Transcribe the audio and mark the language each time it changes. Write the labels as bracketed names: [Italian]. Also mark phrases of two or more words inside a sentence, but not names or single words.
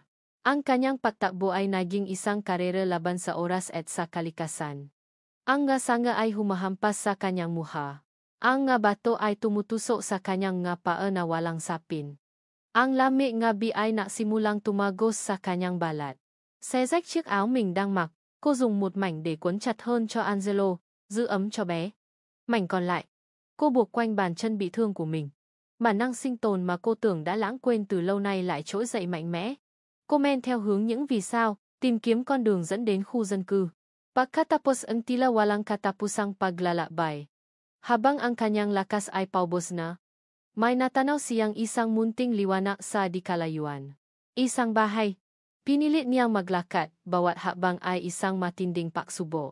[Filipino] Ang kanyang pagtakbo ay naging isang karera laban sa oras at sa kalikasan. Ang sanga ay humahampas sa kanyang mukha. Ang bato ay tumutusok sa kanyang paa na walang sapin. Ang lamig bi ay nagsimulang tumagos sa kanyang balat. [Vietnamese] Xé rách chiếc áo mình đang mặc, cô dùng một mảnh để cuốn chặt hơn cho Angelo, giữ ấm cho bé. Mảnh còn lại, cô buộc quanh bàn chân bị thương của mình. Bản năng sinh tồn mà cô tưởng đã lãng quên từ lâu nay lại trỗi dậy mạnh mẽ. Cô men theo hướng những vì sao, tìm kiếm con đường dẫn đến khu dân cư. [Filipino] Pagkatapos ang tila walang katapusang paglalakbay. Habang ang kanyang lakas ay paubos na, may natanaw siyang isang munting liwanag sa di kalayuan. Isang bahay. Pinilit niyang maglakad, bawat hakbang ay isang matinding paksubo.